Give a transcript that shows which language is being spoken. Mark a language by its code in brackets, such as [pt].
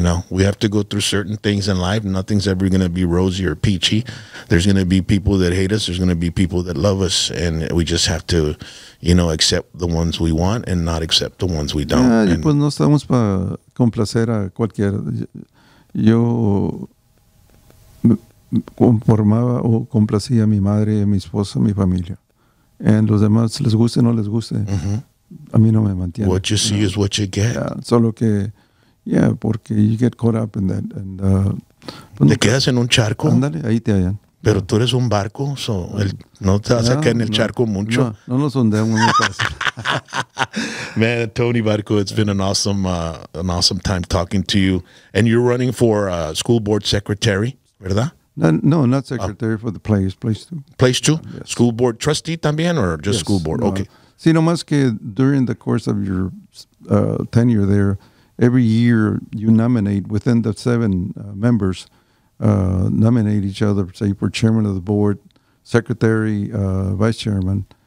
[en] We have to go through certain things in life. Nothing's ever going to be rosy or peachy. There's going to be people that hate us. There's going to be people that love us, and we just have to, accept the ones we want and not accept the ones we don't. [es] Y pues no estamos para complacer a cualquiera. Yo conformaba o complacía a mi madre, a mi esposa, a mi familia. And los demás, les guste o no les guste, a mí no me mantiene. [en] What you see is what you get. [es] Solo que, porque [en] you get caught up in that. And, [es] ¿Te quedas en un charco? Ándale, ahí te hallan. Pero tú eres un barco, no te vas a caer en el charco mucho. No nos ondeamos muy fácil. [en] Man, Tony Barco, it's been an awesome time talking to you. And you're running for school board secretary, [es] ¿verdad? [en] No, not secretary for the place two. Place two? Yes. School board trustee [es] también, [en] or just school board? No. Okay. [es] Sí, nomás que [en] during the course of your tenure there, every year you nominate within the 7 members, nominate each other, say, for chairman of the board, secretary, vice chairman.